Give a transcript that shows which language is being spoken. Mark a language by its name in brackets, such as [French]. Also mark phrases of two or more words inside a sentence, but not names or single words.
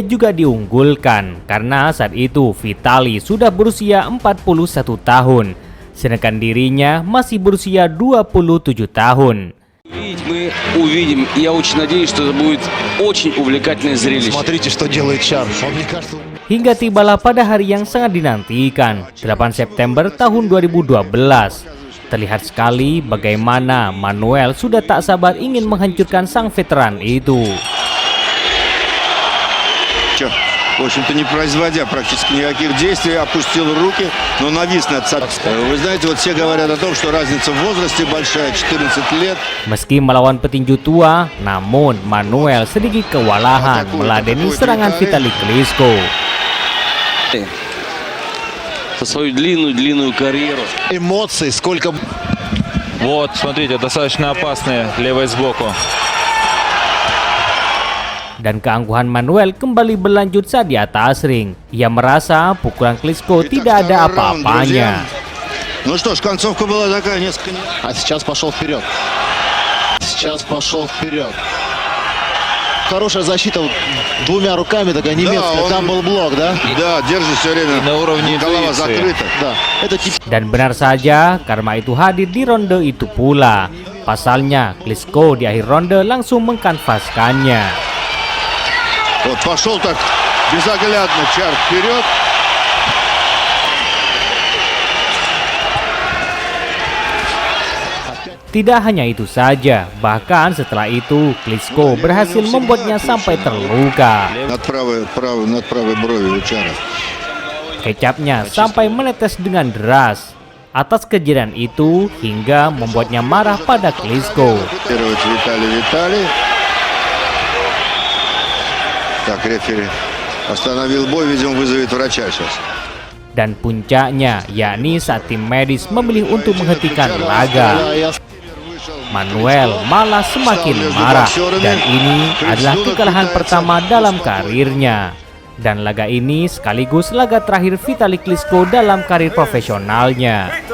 [Indonesian] juga diunggulkan karena saat itu Vitali sudah berusia 41 tahun, sedangkan dirinya masih berusia 27 tahun. [Russian] Мы увидим, я очень надеюсь, что это будет очень увлекательное зрелище. Смотрите, что делает Чар. [Indonesian] Hingga tibalah pada hari yang sangat dinantikan, 8 September tahun 2012. Terlihat sekali bagaimana Manuel sudah tak sabar ingin menghancurkan sang veteran itu. [Russian] В общем-то, не производя практически никаких действий, опустил руки, но навис над соперником. Вы знаете, вот все говорят о том, что разница в возрасте большая, 14 лет. [Indonesian] Meski melawan petinju tua, namun Manuel sedikit kewalahan meladeni serangan Vitali Klitschko. [Russian] За свою длинную карьеру. Эмоций сколько... Вот, смотрите, достаточно опасные, левой сбоку. [Indonesian] Dan keangkuhan Manuel kembali berlanjut saat di atas ring. Ia merasa pukulan Klitschko tidak ada apa-apanya. [Russian] Ну что ж, концовка была такая, несколько... А сейчас пошел вперед. Хорошая защита двумя руками, такая немецкая. Там был блок, да? Да, держит все время. На уровне голова интуиции. закрыта. Да. Это тип... [Indonesian] Dan benar saja, karma itu hadir di ronde itu pula. Pasalnya, Klitschko di akhir ronde langsung mengkanvaskannya. [Russian] Вот пошел так безоглядно Чар вперед. [Indonesian] Tidak hanya itu saja, bahkan setelah itu Klitschko berhasil membuatnya sampai terluka. [Russian] Над правой бровью у Чара. [Indonesian] Kecapnya sampai menetes dengan deras. Atas kejadian itu hingga membuatnya marah pada Klitschko. [Russian] Виталий. Так, рефери остановил бой, видимо, вызовет врача сейчас. [Indonesian] Dan puncaknya, yakni saat tim medis memilih untuk menghentikan laga. Manuel malah semakin marah, dan ini adalah kekalahan pertama dalam karirnya. Dan laga ini sekaligus laga terakhir Vitali Klitschko dalam karir profesionalnya.